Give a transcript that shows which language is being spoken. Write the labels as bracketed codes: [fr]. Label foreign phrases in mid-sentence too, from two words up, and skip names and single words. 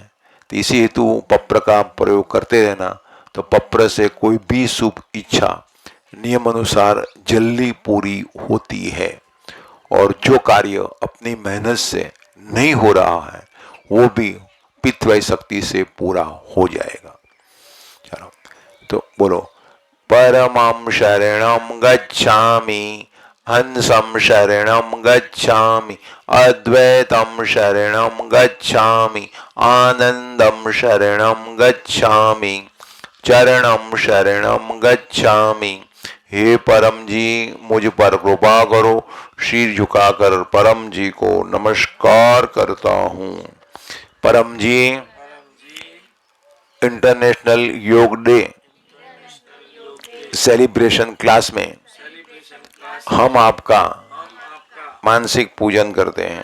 [hi] तो इसी हेतु पप्र का प्रयोग करते रहना। तो पप्र से कोई भी शुभ इच्छा नियम अनुसार जल्दी पूरी होती है, और जो कार्य अपनी मेहनत से नहीं हो रहा है वो भी पितृ शक्ति से पूरा हो जाएगा। चलो तो बोलो, [pi] परमं शरणं गच्छामि, हंसं शरणं गच्छामि, अद्वैतं शरणं गच्छामि, आनंदं शरणं गच्छामि, चरणं शरणं गच्छामि। [hi] हे परम जी, मुझ पर कृपा करो। शीर झुकाकर परम जी को नमस्कार करता हूँ। परम जी, [en] International Yoga Day celebration class [hi] में हम आपका मानसिक पूजन करते हैं।